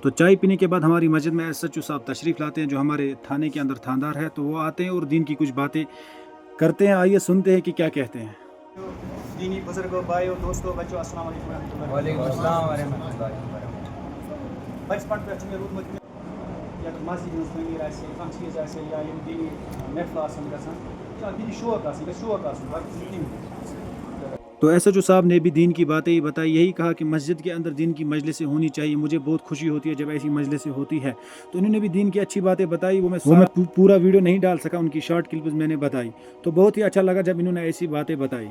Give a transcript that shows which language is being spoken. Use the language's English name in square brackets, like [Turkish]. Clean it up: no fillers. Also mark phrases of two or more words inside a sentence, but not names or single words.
[Urdu] تو چائے پینے کے بعد ہماری مسجد میں ایس ایچ او صاحب تشریف لاتے ہیں جو ہمارے تھانے کے اندر تھاندار ہے، تو وہ آتے ہیں اور دین کی کچھ باتیں کرتے ہیں۔ آئیے سنتے ہیں کہ کیا کہتے ہیں۔ دینی بزرگوں، بھائیوں، دوستوں، بچوں، السلام علیکم ورحمۃ اللہ۔ وعلیکم السلام ورحمۃ اللہ وبرکاتہ۔ [Kashmiri] بچپن پہ روٗدمُت یا مسجد ہٕنٛز تعمیٖر آسہِ کانٛہہ چیٖز آسہِ یا یِم دینی محفل آسن گژھان، یہِ چھُ اکھ دینی شوق آسان، گژھِ شوق آسُن، باقٕے چھُنہٕ کِہیٖنۍ۔ [Urdu] تو ایس ایچ او صاحب نے بھی دین کی باتیں ہی بتائی، یہی کہا کہ مسجد کے اندر دین کی مجلسیں ہونی چاہیے، مجھے بہت خوشی ہوتی ہے جب ایسی مجلسیں ہوتی ہے۔ تو انہوں نے بھی دین کی اچھی باتیں بتائی، وہ میں پورا ویڈیو نہیں ڈال سکا، ان کی شارٹ کلپز میں نے بتائی، تو بہت ہی اچھا لگا جب انہوں نے ایسی باتیں بتائی۔